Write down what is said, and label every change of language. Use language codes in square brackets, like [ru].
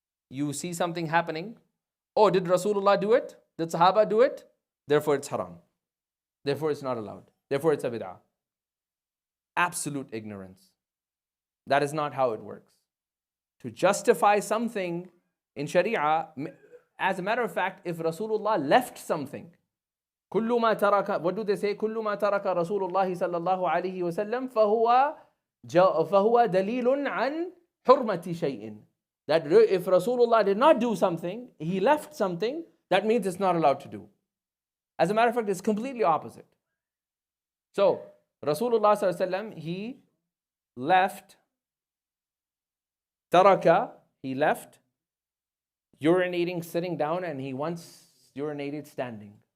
[en] You see something happening. Oh, did Rasulullah do it? Did Sahaba do it? Therefore it's haram. Therefore it's not allowed. Therefore it's a bid'ah. Absolute ignorance. That is not how it works. To justify something in Sharia, as a matter of fact, if Rasulullah left something, [ar] كل ما ترك, [en] what do they say? [ar] كل ما ترك رسول الله صلى الله عليه وسلم فهو دليل عن حرمة شيء. [en] That if Rasulullah did not do something, he left something, that means it's not allowed to do. As a matter of fact, it's completely opposite. So, Rasulullah sallallahu alaihi wasallam, he left taraka, he left urinating sitting down, and he once urinated standing.